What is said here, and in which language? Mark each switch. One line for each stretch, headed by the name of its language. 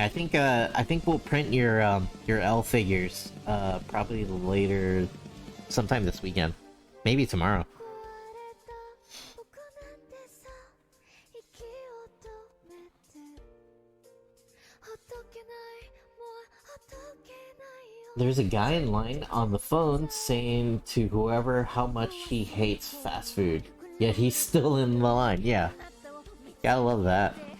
English: I think we'll print your L figures. Probably later, sometime this weekend. Maybe tomorrow.
Japanese: 壊れた僕なんてさ息を止めてほどけないもうほどけないよ
English: There's a guy in line on the phone saying to whoever how much he hates fast food. Yet he's still in the line. Yeah. Gotta love that.